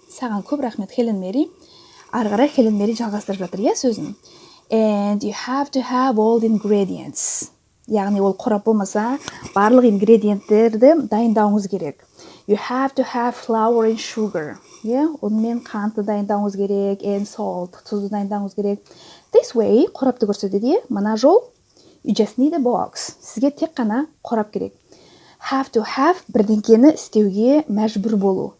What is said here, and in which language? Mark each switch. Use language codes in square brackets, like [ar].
[kk] Саған көп рахмет, Helen Mary. Арғара Helen Mary жалғастырып жатыр, сөзін. [en] And you have to have all the ingredients. [kk] Яғни ол қорап болмаса, барлық ингредиенттерді дайындауыңыз керек. [en] You have to have flour and sugar. [kk] Онымен қантты дайындауыңыз керек, [en] and salt, [kk] тұзды дайындауыңыз керек. [en] This way, [kk] қорапты көрсетеді, мына жол, [en] you just need a box. [kk] Сізге тек қана қорап керек. [en] Have to have [kk] бірдеңкені істеуге мәжбүр болу.